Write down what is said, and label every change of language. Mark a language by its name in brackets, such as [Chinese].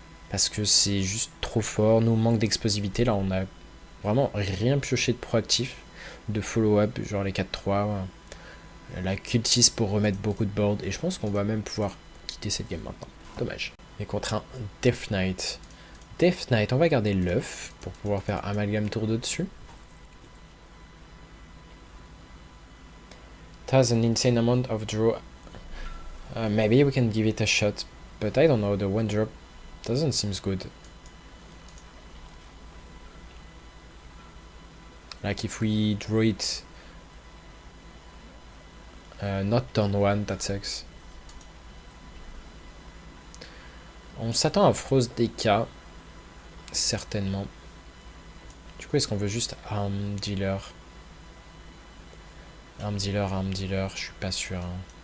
[French] Parce que c'est juste trop fort, nous manque d'explosivité, là on a vraiment rien pioché de proactif, de follow-up, genre les 4-3, la cultiste pour remettre beaucoup de board, et je pense qu'on va même pouvoir quitter cette game maintenant. Dommage. Et contre un Death Knight. Death Knight, on va garder l'œuf pour pouvoir faire amalgame tour 2 dessus. [English] It has an insane amount of draw. Maybe we can give it a shot, but I don't know, the one drop doesn't seem good. Like if we draw it not turn 1, that sucks. [French] On s'attend à Frost DK, certainement. Du coup, est-ce qu'on veut juste Arm Dealer? Arm Dealer, je suis pas sûr. Hein.